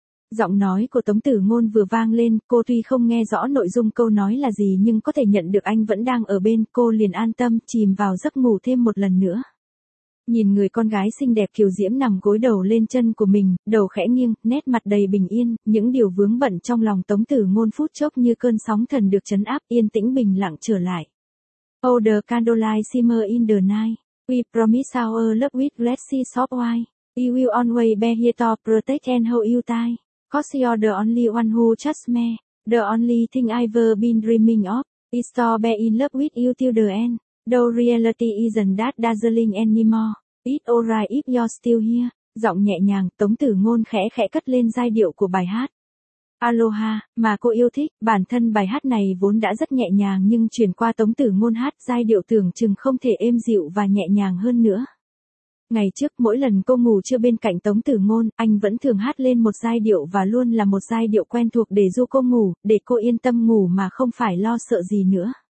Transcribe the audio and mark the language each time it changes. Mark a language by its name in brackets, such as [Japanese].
[Vietnamese] Giọng nói của Tống Tử Ngôn vừa vang lên, cô tuy không nghe rõ nội dung câu nói là gì nhưng có thể nhận được anh vẫn đang ở bên, cô liền an tâm, chìm vào giấc ngủ thêm một lần nữa. Nhìn người con gái xinh đẹp kiều diễm nằm gối đầu lên chân của mình, đầu khẽ nghiêng, nét mặt đầy bình yên, những điều vướng bận trong lòng Tống Tử Ngôn phút chốc như cơn sóng thần được trấn áp, yên tĩnh bình lặng trở lại. [English] Oh, the candlelight shimmer in the night. We promise our love with glassy soft wine. We will always be here to protect and hold you tight. 'Cause you're the only one who trusts me. The only thing I've been dreaming of is to be in love with you till the end. Though reality isn't that dazzling anymore. It's alright if you're still here. [Vietnamese] Giọng nhẹ nhàng, Tống Tử Ngôn khẽ khẽ cất lên giai điệu của bài hát. Aloha, mà cô yêu thích, bản thân bài hát này vốn đã rất nhẹ nhàng nhưng chuyển qua Tống Tử Ngôn hát giai điệu tưởng chừng không thể êm dịu và nhẹ nhàng hơn nữa. Ngày trước, mỗi lần cô ngủ trưa bên cạnh Tống Tử Ngôn, anh vẫn thường hát lên một giai điệu và luôn là một giai điệu quen thuộc để ru cô ngủ, để cô yên tâm ngủ mà không phải lo sợ gì nữa.